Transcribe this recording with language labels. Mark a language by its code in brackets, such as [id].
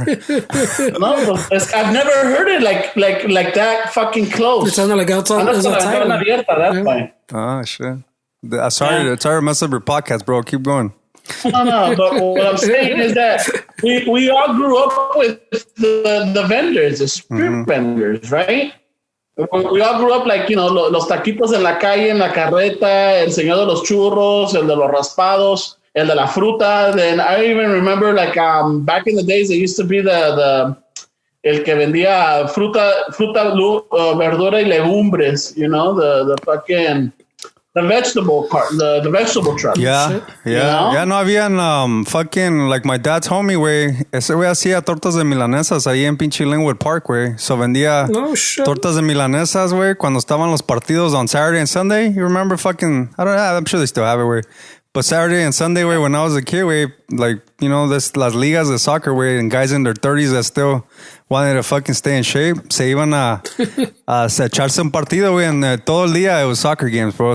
[en] No, I've never heard it like that fucking close. It sounded like outside. That's fine. Oh, shit. Sorry to mess up your podcast, bro. Keep going. No, but what I'm saying is that we all grew up with the vendors, the street vendors, right? We all grew up like, you know, [es] los taquitos en la calle, en la carreta, el señor de los churros, el de los raspados, el de la fruta. [en] Then I even remember like back in the days, there used to be [es] el que vendía fruta, verdura y legumbres, [en] you know, the fucking... The vegetable cart, the vegetable truck. Yeah. You know? Yeah, [es] no habían [en] fucking, like my dad's homie, güey. [es] Ese güey hacía tortas de milanesas ahí en pinche Linwood Park, güey. So vendía tortas de milanesas, güey, cuando estaban los partidos [en] on Saturday and Sunday. You remember fucking, I don't know, I'm sure they still have it, güey. But Saturday and Sunday, güey, when I was a kid, güey, like, you know, [es] las ligas de soccer, [en] güey, and guys in their 30s that still wanted to fucking stay in shape, [es] se iban a echarse un partido, [en] güey, and [es] todo el día [en] it was soccer games, bro.